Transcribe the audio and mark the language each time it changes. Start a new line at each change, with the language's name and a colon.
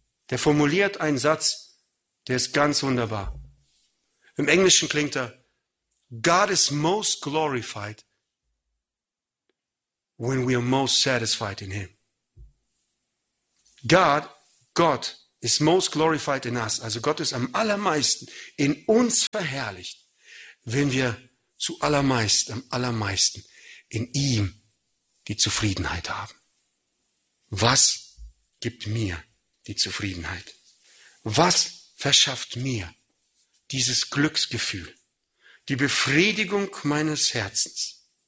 German: Der formuliert einen Satz, der ist ganz wunderbar. Im Englischen klingt er,
English: God is most glorified when we are most satisfied in him. Gott is most glorified in us.
German: Also Gott ist am allermeisten in uns verherrlicht, wenn wir am allermeisten in ihm die Zufriedenheit haben. Was gibt mir die Zufriedenheit? Was verschafft mir dieses Glücksgefühl, die Befriedigung meines Herzens?